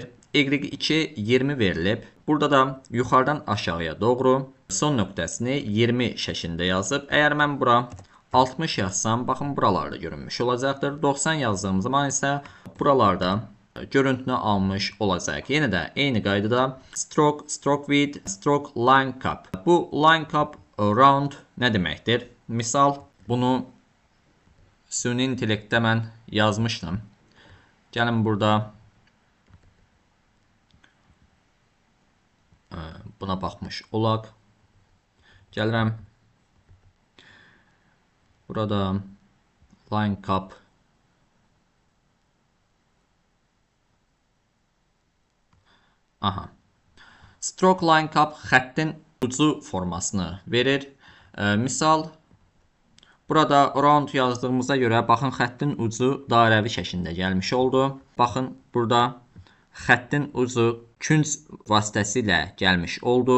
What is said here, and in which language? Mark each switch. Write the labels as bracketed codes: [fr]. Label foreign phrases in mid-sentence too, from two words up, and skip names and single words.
[az] y2 20 verilib. Burada da yuxarıdan aşağıya doğru son nöqtəsini 20 şəklində yazıb. Əgər mən bura 60 yazsam, baxın buralarda görünmüş olacaqdır. 90 yazdığım zaman isə buralarda görüntünü almış olacaq. Yenə də eyni qaydada [en] stroke, stroke width, stroke line cap. [az] Bu [en] line cap round [az] nə deməkdir? Misal, bunu süni intellektdə mən yazmışdım. Gəlin burada buna baxmış olaq. Gəlirəm. Burada [en] line cap Stroke line cap [az] xəttin ucu formasını verir. Misal, burada round yazdığımıza görə baxın, xəttin ucu dairəvi şəklində gəlmiş oldu. Baxın, burada xəttin ucu künc vasitəsilə gəlmiş oldu.